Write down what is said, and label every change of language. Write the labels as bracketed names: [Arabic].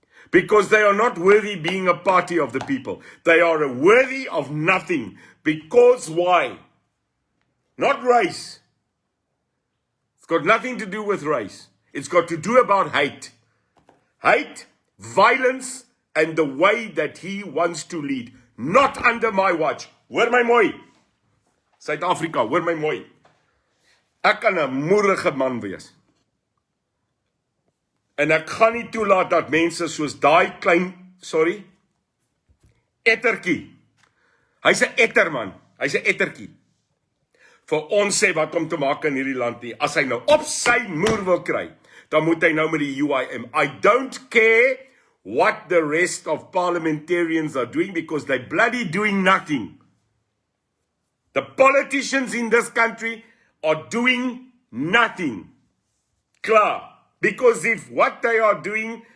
[English] Because they are not worthy being a party of the people. They are worthy of nothing. Because why? Not race. It's got nothing to do with race. It's got to do about hate. Hate, violence, and the way that he wants to lead. Not under my watch. [Afrikaans] Hoor my mooi. Suid-Afrika, hoor my mooi. Ek kan 'n moedige man wees. En ek gaan nie toelaat dat mense soos daai klein, ettertjie. Hy's 'n etterman. Hy's 'n ettertjie. Vir ons sê wat om te maak in hierdie land nie. As hy nou op sy moer wil kry, dan moet hy nou met die UIM. [English] I don't care what the rest of parliamentarians are doing because they're bloody doing nothing. The politicians in this country are doing nothing. Klaar. Because if what they are doing